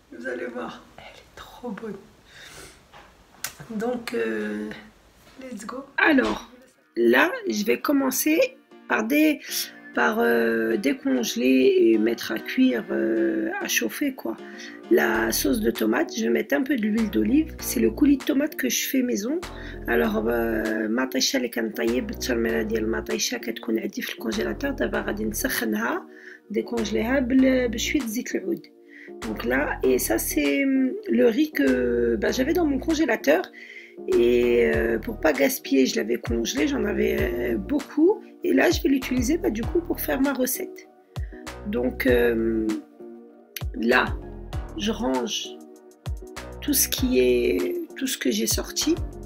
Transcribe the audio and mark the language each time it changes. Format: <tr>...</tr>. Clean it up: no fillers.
<fr>Vous allez voir, elle est trop bonne. Donc,</fr> <en>let's go.</en> <fr>Alors, là, je vais commencer par décongeler et mettre à cuire, à chauffer quoi. La sauce de tomate, je vais mettre un peu d'huile d'olive. C'est le coulis de tomate que je fais maison.</fr> <ar>Alors المطيشه اللي كنطيب الترميله ديال المطيشه كتكون عندي في الكونجيلاتور. دابا غادي نسخنها décongeler بشويه زيت العود.</ar> <fr>Donc là, et ça c'est le riz que j'avais dans mon congélateur. Et pour pas gaspiller, je l'avais congelé, j'en avais beaucoup. Et là, je vais l'utiliser du coup pour faire ma recette. Donc là, je range tout ce que j'ai sorti.</fr>